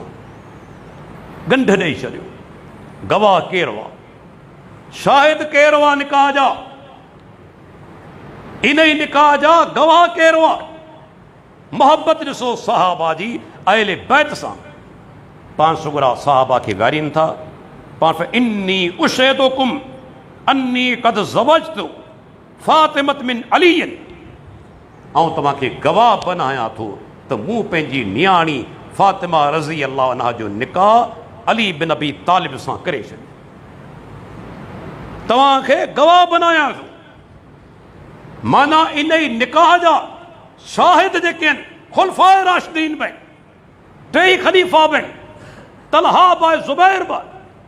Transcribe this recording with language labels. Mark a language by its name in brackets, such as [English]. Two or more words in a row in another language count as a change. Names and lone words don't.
[Sindhi] गंढ ॾेई छॾियो। गवाह केरु हुआ? शाहिद केरु हुआ निकाह जा? इन ई निकाह जा गवाह केरु हुआ? मोहब्बत ॾिसो सहाबा जी अहले बैत सां। पाण सुगरा सहाबा खे विहारीनि था। [Arabic] पाण إني أشهدكم أني قد زوجت فاطمة من علي. [Sindhi] ऐं तव्हांखे गवाह बनायां थो त मूं पंहिंजी नियाणी फातिमा [Arabic] رضي الله عنها [Sindhi] जो निकाह अली बिन अबी तालिब सां करे छॾियो। तव्हांखे गवाह बनायां थो, माना इन ई निकाह जा शाहिद जेके आहिनि खुलफाए राशिदीन में, टे ख़लीफ़ा में, तलहा बि आहे, ज़ुबैर बि आहे।